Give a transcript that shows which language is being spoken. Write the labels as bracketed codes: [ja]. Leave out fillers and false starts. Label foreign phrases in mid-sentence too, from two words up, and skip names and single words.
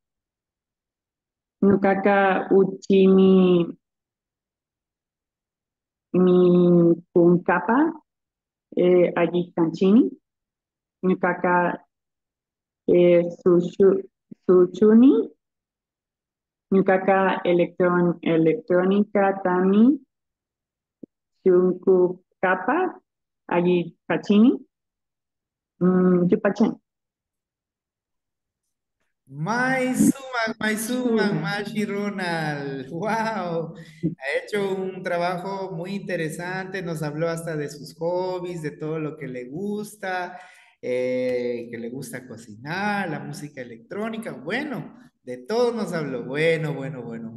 [qu] Ñukaka, Uchimi, Mi Kunkapa, Ayikanchini, Ñukaka, Suchuni, Ñukaka, Electrónica, Tami, Chunkukapa, Ayikachini, Yupachen. Maisuman, Mashi Ronald. [es] Wow, ha hecho un trabajo muy interesante. Nos habló hasta de sus hobbies, de todo lo que le gusta, que le gusta cocinar, la música electrónica. Bueno, de todo nos habló. Bueno, bueno, bueno.